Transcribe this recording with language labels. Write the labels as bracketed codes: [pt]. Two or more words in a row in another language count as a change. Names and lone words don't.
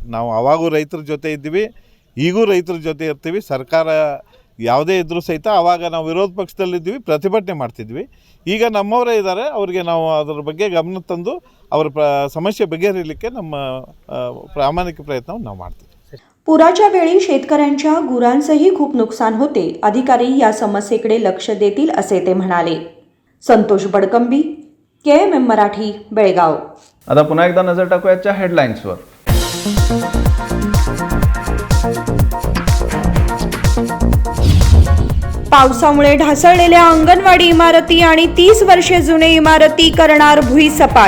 [kn] ನಾವು ಅವಾಗೂ ರೈತರ ಜೊತೆ ಇದ್ದೀವಿ, ಈಗೂ ರೈತರ ಜೊತೆ ಇರ್ತೀವಿ. ಸರ್ಕಾರ ಯಾವುದೇ ಇದ್ರೂ ಸಹಿತ ಆವಾಗ ನಾವು ವಿರೋಧ ಪಕ್ಷದಲ್ಲಿದ್ವಿ, ಪ್ರತಿಭಟನೆ ಮಾಡ್ತಿದ್ವಿ. ಈಗ ನಮ್ಮವರೇ ಇದ್ದಾರೆ, ಅವರಿಗೆ ನಾವು ಅದರ ಬಗ್ಗೆ ಗಮನ ತಂದು ಅವರ ಸಮಸ್ಯೆ बघेहरीಲಿಕ್ಕೆ ನಮ್ಮ ಪ್ರಾಮಾಣಿಕ प्रयत्न ನಾವು ಮಾಡ್ತೀವಿ. [mr] पुराच्या वेळी शेतकऱ्यांच्या गुरांचेही खूप नुकसान होते. अधिकारी या समस्येकडे लक्ष देतील असे ते म्हणाले. संतोष बडकंबी, KMM मराठी, बेळगाव. आता पुन्हा एकदा नजर टाकूया आजच्या हेडलाईन्सवर. पावसामुळे ढासळलेल्या अंगणवाडी इमारती आणि 30 वर्षे जुने इमारती करणार भुईसपाट.